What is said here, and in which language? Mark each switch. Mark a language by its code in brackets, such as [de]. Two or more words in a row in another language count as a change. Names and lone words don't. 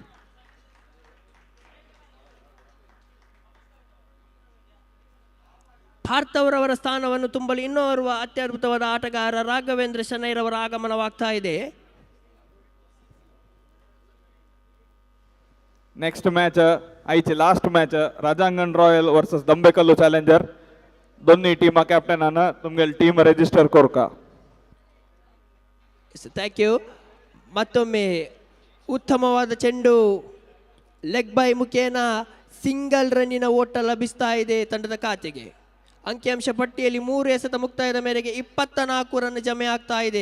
[kn] ಪಾರ್ಥವ್ರವರ ಸ್ಥಾನವನ್ನು ತುಂಬಲು ಇನ್ನೋರ್ವ ಅತ್ಯದ್ಭುತವಾದ ಆಟಗಾರ ರಾಘವೇಂದ್ರ ಶೆಣೈರವರ ಆಗಮನವಾಗ್ತಾ ಇದೆ. [en] next match [kok] ಐಚಿ [en] last match [kok] ರಾಜಾಂಗನ್ ರಾಯಲ್ ವರ್ಸಸ್ ದಂಬೆಕಲ್ಲು ಚಾಲೆಂಜರ್. दोन्ही टीमा कॅप्टनानं तुमगेल [en] team register [kok] कोरका. [en] Thank you. [kn] ಮತ್ತೊಮ್ಮೆ ಉತ್ತಮವಾದ ಚೆಂಡು ಲೆಗ್ ಬೈ ಮುಖೇನ ಸಿಂಗಲ್ ರನ್ನಿನ ಓಟ ಲಭಿಸ್ತಾ ಇದೆ ತಂಡದ ಖಾತೆಗೆ. ಅಂಕಿಅಂಶ ಪಟ್ಟಿಯಲ್ಲಿ 3 ಎಸೆತ ಮುಕ್ತಾಯದ ಮೇರೆಗೆ 24 ರನ್ ಜಮೆ ಆಗ್ತಾ ಇದೆ.